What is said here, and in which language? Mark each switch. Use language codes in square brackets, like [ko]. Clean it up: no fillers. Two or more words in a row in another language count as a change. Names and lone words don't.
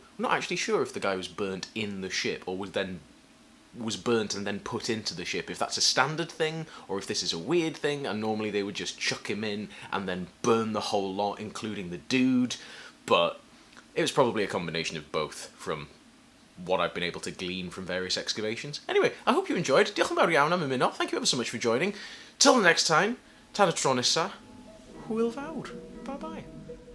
[en] I'm not actually sure if the guy was burnt in the ship, or was burnt and then put into the ship, if that's a standard thing, or if this is a weird thing, and normally they would just chuck him in and then burn the whole lot, including the dude. But it was probably a combination of both, from what I've been able to glean from various excavations. Anyway, I hope you enjoyed. [cy] Diolch yn fawr iawn am ymuno. [en] Thank you ever so much for joining. Till the next time, [cy] tan y tro nesa, hwyl fawr. [en] Bye bye.